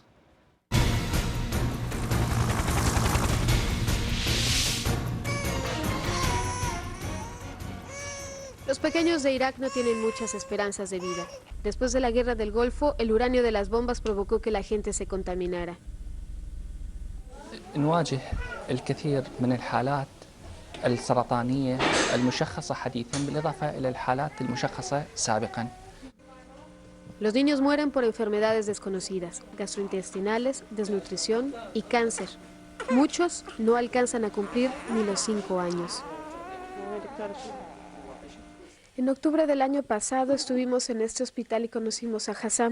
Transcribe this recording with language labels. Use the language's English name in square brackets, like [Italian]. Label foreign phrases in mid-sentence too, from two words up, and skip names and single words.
[Spanish] Los pequeños de Irak no tienen muchas esperanzas de vida. Después de la guerra del Golfo, el uranio de las bombas provocó que la gente se contaminara. [Arabic] نواجه الكثير من الحالات السرطانية المشخصة حديثا بالإضافة إلى الحالات المشخصة سابقا. [Spanish] Los niños mueren por enfermedades desconocidas, gastrointestinales, desnutrición y cáncer. Muchos no alcanzan a cumplir ni los 5 años. En octubre del año pasado estuvimos en este hospital y conocimos a Hassam.